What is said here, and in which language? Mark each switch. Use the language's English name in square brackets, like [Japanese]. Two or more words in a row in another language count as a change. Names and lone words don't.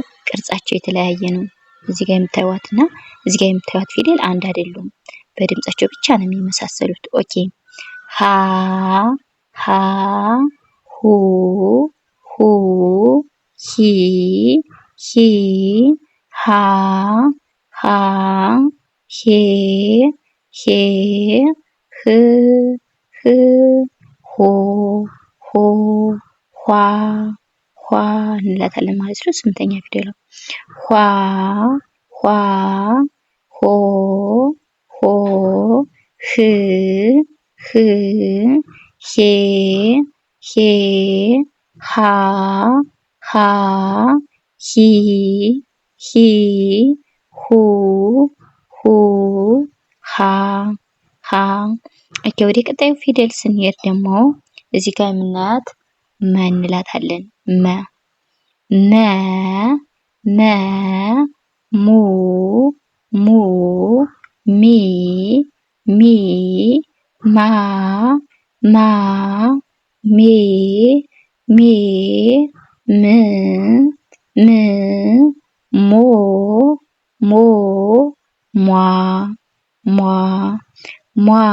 [Amharic] ቅርጻቸው የተለያየ ነው። እዚህ ጋር የምታዩዋትና እዚህ ጋር የምታዩት ፊደል አንድ አይደሉም። በድምጻቸው ብቻ ነው የሚመሳሰሉት። ኦኬ፣ ሀ ሀ ሁ ሁ ሂ ሂ ሃ ሃ ሄ ሄ ህ ህ ሆ ሆ ኋ ኋ እንላታለን ማለት ነው። 8ኛ ፊደል ኋ ኋ ሆ ሆ ህ ህ ሄ ሄ ሃ ሃ ሂ ሂ ሁ ሁ ሃ ሃ። ኦኬ፣ ወደ ቀጣዩ ፊደል ስንሄድ ደግሞ እዚህ ጋር የምናያት መ እንላታለን። መ መ መ ሙ ሙ ሚ ሚ ማ ማ ሜ ሜ ም ም ሞ ሞ ሟ ሟ ሟ